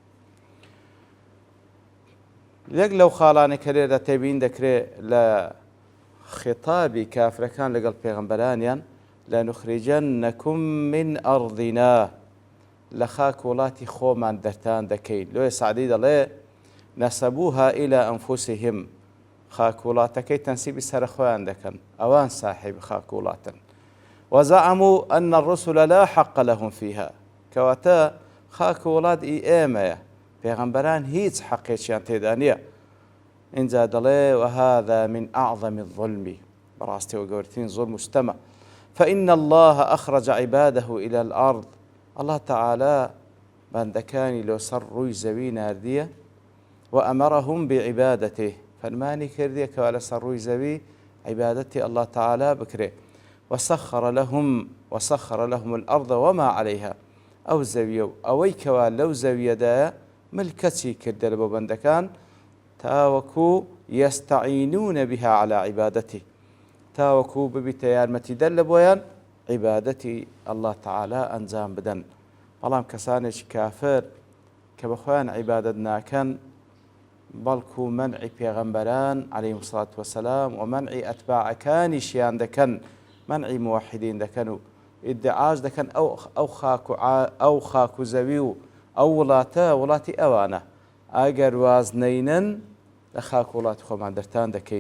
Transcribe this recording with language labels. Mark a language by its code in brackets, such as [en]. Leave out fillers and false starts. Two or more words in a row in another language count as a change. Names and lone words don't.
[ckb] یەک لەو خاڵانە کە لێرە تێبین دەکرێت لە خیتابی کافرەکان لەگەڵ پێغەمبەرانیان [ar] لەنوخریجەنەکم من ئەڕضینا، [ckb] لە خاک وڵاتی خۆمان دەرتان دەکەین. لۆی سعدی دەڵێ [ar] نەسەبوها ئیلا ئەنفوسیهم، [ckb] خاک وڵاتەکەی تەنسیبی سەر خۆیان دەکەن، ئەوان ساحیب خاک وڵاتن. [ar] وزعموا أن الرسل لا حق لهم فيها، [ckb] کەواتە خاک وڵات ئێمەیە، پێغەمبەران هیچ حەقێکیان تێدا نییە. اینجا دەڵێ [ar] وهذا من أعظم الظلم، [ckb] بەڕاستیەوە گەورەترین زوڵم و ستەمە. [ar] فإن الله أخرج عباده إلى الأرض، [ckb] الله تعالى بەندەکانی لەسەر ڕووی زەوی ناردیە، [ar] وأمرهم بعبادته، [ckb] فەرمانی کردیە کەوا لەسەر ڕووی زەوی عیبادەتی الله تعالى بکرێ. [ar] وسخر لهم الأرض وما عليها، [ckb] ئەو زەویە و ئەوەی کەوا لەو زەویەدایە ملکەچی کردە لە بۆ بەندەکان تاوەکو [ar] یەستەعینون بها على [ckb] عیبادەتی، تاوەکو ببیتە یارمەتیدەر لە بۆیان عیبادەتی الله تعالى ئەنجام بدەن. بەڵام کەسانێکی کافر کە بە خۆیان عیبادەت ناکەن، بەڵکو مەنعی پێغەمبەران [ar] عەلەیهیمو سڵات وەسەلام [ckb] و مەنعی ئەتباعەکانیشیان دەکەن، مەنعی موحیدین دەکەن و ئیدعاش دەکەن ئەو خاک و زەوی و ئەو وڵاتە وڵاتی ئەوانە، ئەگەر وازنەینن لە خاک وڵاتی خۆمان دەرتان دەکەین.